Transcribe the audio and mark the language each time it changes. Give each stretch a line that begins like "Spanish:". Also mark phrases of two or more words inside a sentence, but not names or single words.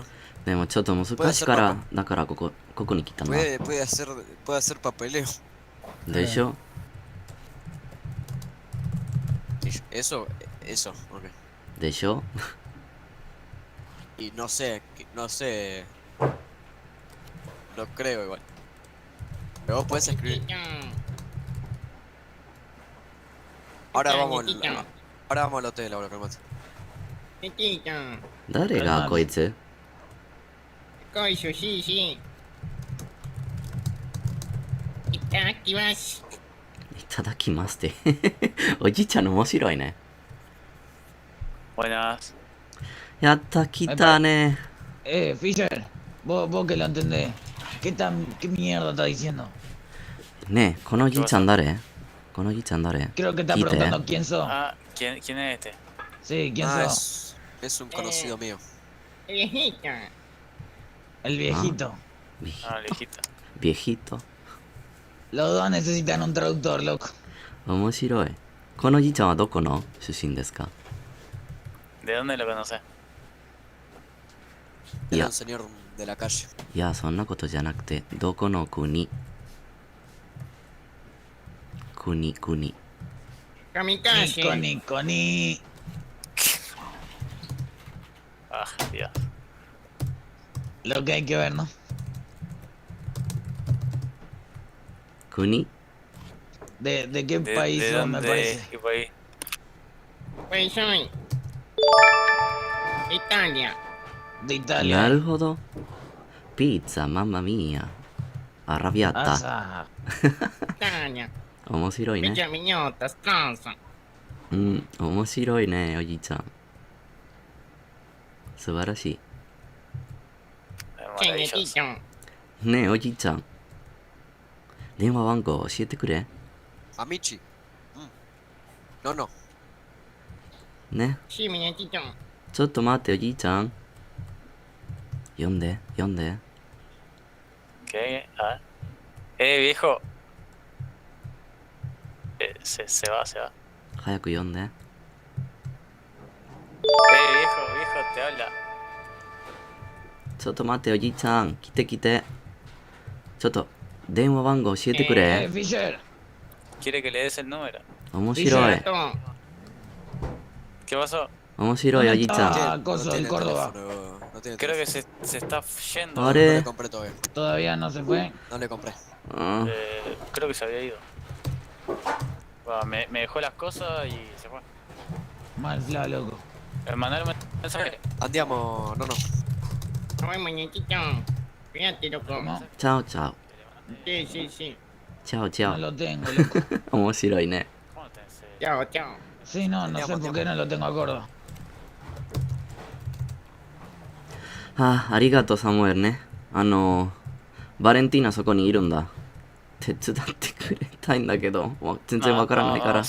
Japanese: でもちょっと難しいから、だからここに来たんだ。
Spanish: puede hacer papeleo.
Japanese: でしょ
Spanish: Eso, ok.
Japanese: でしょ
Spanish: Y no sé, no creo igual. Pero vos podés escribir. Ahora vamos al hotel, ahora calmate.
Japanese: 誰がこいつご一緒しいし。いただきます。いただきますって。おじいちゃん面白いね。
Spanish: Buenas.
Japanese: やった、来たね。
Spanish: Fisher, vos que lo entendés. ¿Qué mierda está diciendo?
Japanese: ねえ、このおじいちゃん誰このおじいちゃん誰
Spanish: Creo que está
Japanese: 聞いて。
Spanish: preguntando quién sos. Ah, ¿quién es este? Sí, ¿quién Ah, sos? es un conocido mío. Viejito. El viejito. Ah, viejito. Viejito. Los dos necesitan un traductor, loco.
Japanese: 面白い。このおじいちゃんはどこの出身ですか
Spanish: ¿De dónde lo conoces? Era Ya. un señor de la calle.
Japanese: いや、そんなことじゃなくて、どこの国国。
Spanish: Kamikaze. Ni. Ah, Dios. Lo que hay que ver, ¿no?
Japanese: 国
Spanish: ¿De qué país ¿De sos, dónde? me parece? ¿Qué país? Pues soy. Italia. De
Japanese: な
Spanish: Italia.
Japanese: るほど。ピッツァ、マンマミーヤ。アラビアッタ。
Spanish: Asa. Italia.
Japanese: 面白いね。
Spanish: Villa Miñotas, casa.
Japanese: うん、面白いね、おじいちゃん。素晴らしい。
Spanish: Maravilloso. Señorito.
Japanese: ねえ、おじいちゃん。電話番号教えてくれ。
Spanish: Amici. No.
Japanese: ね。
Spanish: Sí, muñequito.
Japanese: ちょっと待って、おじいちゃん。読んで。
Spanish: ¿Qué? Ah. Viejo. Se va.
Japanese: 早く読んで。
Spanish: Viejo, te habla.
Japanese: ちょっと待って、おじいちゃん。来て。ちょっと、電話番号教えてくれ。
Spanish: Fisher. ¿Quiere que le des el número?
Japanese: 面白い。
Spanish: Todo. ¿Qué pasó?
Japanese: 面白い、おじいちゃん。
Spanish: Ah, coso del Córdoba. No tiene Creo que teléfono. se está yendo.
Japanese: あ
Spanish: No
Japanese: れ
Spanish: le compré todavía. Todavía no se fue. No le compré.
Japanese: うん。
Spanish: Creo que se había ido. Bueno, me dejó las cosas y se fue. Mal fla, loco. Mandale un mensaje. Andiamo, no. Ay, muñequito. Fíjate, loco. ¿Cómo?
Japanese: チャオチャオ。
Spanish: Sí.
Japanese: チャオチャ
Spanish: No
Japanese: オ。
Spanish: lo tengo, loco.
Japanese: 面白いね。
Spanish: ¿Cómo tenés? Chao. Sí, no sé por qué no lo tengo a Córdoba.
Japanese: ありがとう、サムエルね。バレンティーナそこにいるんだ。手伝ってくれたいんだけど、もう全然わからないから。